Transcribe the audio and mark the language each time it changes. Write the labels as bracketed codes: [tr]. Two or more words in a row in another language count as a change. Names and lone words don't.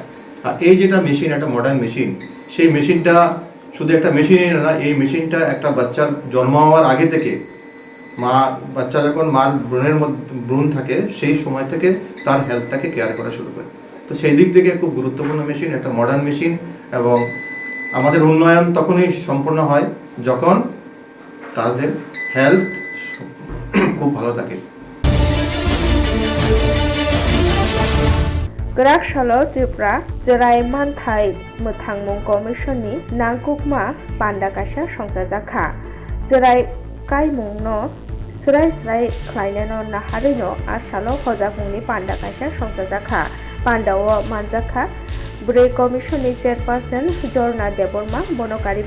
[bn] আর এই যেটা মেশিন একটা [en] modern machine, [bn] সেই মেশিনটা শুধু একটা মেশিনই না, এই মেশিনটা একটা বাচ্চার জন্ম হওয়ার আগে থেকে বাচ্চা যখন মার ভ্রূণ থাকে সেই সময় থেকে তার হেলথটাকে কেয়ার করা শুরু করে। তো সেই দিক থেকে খুব গুরুত্বপূর্ণ মেশিন, একটা [en] modern machine. [bn] এবং আমাদের উন্নয়ন তখনই সম্পূর্ণ হয় যখন তাদের হেলথ খুব ভালো থাকে। [trp] Grakshalo Tripura Jerai Manthai Muthangmung Commissionni Nangkukma Pandakasha Songjajakha Jerai Kaimungno Srai Klainano Naharino Ashalo Hojakmungni Pandakasha Songjajakha Pandao Manjakha Bre Commissionni Chairperson Jorna Deborma Bonokaribo